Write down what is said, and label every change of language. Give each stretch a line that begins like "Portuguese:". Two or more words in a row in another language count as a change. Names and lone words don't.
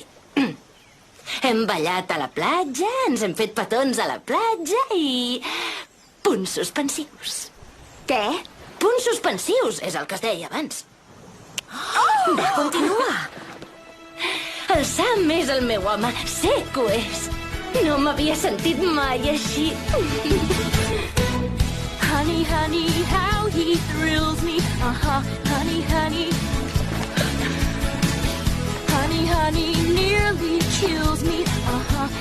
Catalan: Hem ballat a la platja, ens hem fet petons a la platja i... punts suspensius. Què? Punts suspensius, és el que es deia abans. Va, continua. El Sam és el meu home, sé que ho és. No m'havia sentit mai així.
English: Honey, honey, how he thrills me. Honey, honey. Honey, honey, nearly kills me.